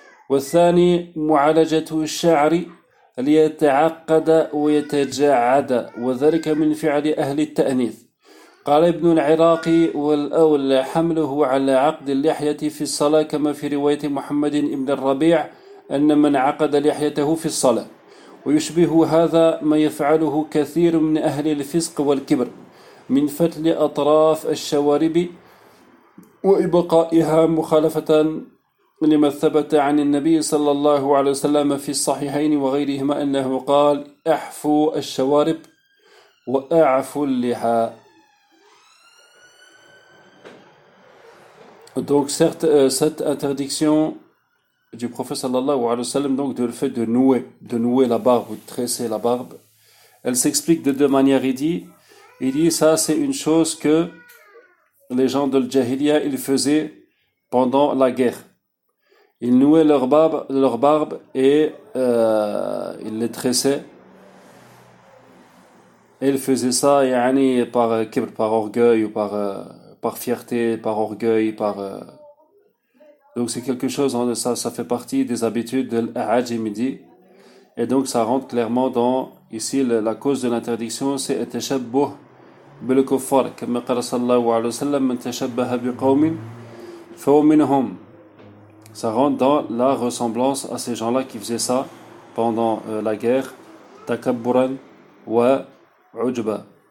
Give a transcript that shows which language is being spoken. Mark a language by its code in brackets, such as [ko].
[ar] والثاني معالجة الشعر ليتعقد ويتجعد وذلك من فعل أهل التأنيث قال ابن العراقي والأول حمله على عقد اللحية في الصلاة كما في رواية محمد ابن الربيع أن من عقد لحيته في الصلاة ويشبه هذا ما يفعله كثير من أهل الفسق والكبر من فتل أطراف الشوارب وإبقائها مخالفة لما ثبت عن النبي صلى الله عليه وسلم في الصحيحين وغيرهما أنه قال احفوا الشوارب واعفوا اللحى. [fr] Donc cette interdiction du prophète sallallahu alayhi wa sallam, donc de le fait de nouer la barbe ou de tresser la barbe, elle s'explique de deux manières. Il dit ça c'est une chose que les gens de l'Jahiliya ils faisaient pendant la guerre. Ils nouaient leur barbe et ils les tressaient. Et ils faisaient ça yani, par orgueil ou par fierté, par orgueil, par donc c'est quelque chose, hein, ça fait partie des habitudes de l'Hajj midi. Et donc ça rentre clairement dans ici la cause de l'interdiction, c'est [ar] التشبه بالكفار كما قال صلى الله عليه وسلم من تشبه بقوم فهو منهم. [fr] Ça rentre dans la ressemblance à ces gens-là qui faisaient ça pendant la guerre. [ar] Takabburan wa ujba.